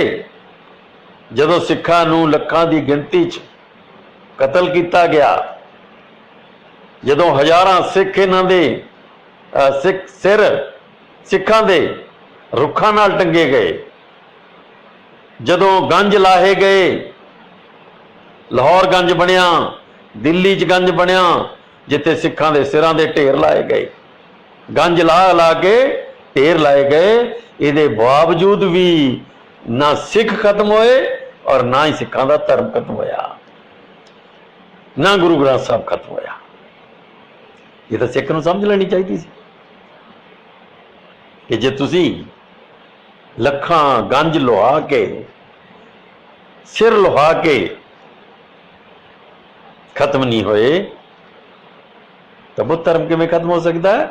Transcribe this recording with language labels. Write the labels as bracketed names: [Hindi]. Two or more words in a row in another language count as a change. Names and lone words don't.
[Punjabi] ਜਦੋਂ ਸਿੱਖਾਂ ਨੂੰ ਲੱਖਾਂ ਦੀ ਗਿਣਤੀ 'ਚ ਕਤਲ ਕੀਆ ਗਿਆ, ਜਦੋਂ ਹਜ਼ਾਰਾਂ ਸਿੱਖ ਇਨ੍ਹਾਂ ਦੇ ਸਿਰ ਸਿੱਖਾਂ ਦੇ ਰੁੱਖਾਂ ਨਾਲ ਟੰਗੇ ਗਏ, ਜਦੋਂ ਗੰਜ ਲਾਹੇ ਗਏ, ਲਾਹੌਰ ਗੰਜ ਬਣਿਆ, ਦਿੱਲੀ 'ਚ ਗੰਜ ਬਣਿਆ, ਜਿੱਥੇ ਸਿੱਖਾਂ ਦੇ ਸਿਰਾਂ ਦੇ ਢੇਰ ਲਾਏ ਗਏ, ਗੰਜ ਲਾ ਲਾ ਕੇ ਢੇਰ ਲਾਏ ਗਏ। ਇਹਦੇ ਬਾਵਜੂਦ ਵੀ [Hindi] ना सिख खत्म होए और ना ही सिखों का धर्म खत्म होया, ना गुरु ग्रंथ साहब खत्म होया। [Punjabi] ਯੇ ਤੋ ਸਿੱਖ ਨੂੰ ਸਮਝ ਲੈਣੀ ਚਾਹੀਏ ਸੀ ਕਿ ਜੇ ਤੁਸੀਂ ਲੱਖਾਂ ਗੰਜ ਲੁਹਾ ਕੇ ਸਿਰ ਲੁਹਾ ਕੇ ਖ਼ਤਮ ਨਹੀਂ ਹੋਏ ਤੋ ਬੁੱਧ ਧਰਮ ਕਿਵੇਂ ਖ਼ਤਮ ਹੋ ਸਕਤਾ ਹੈ?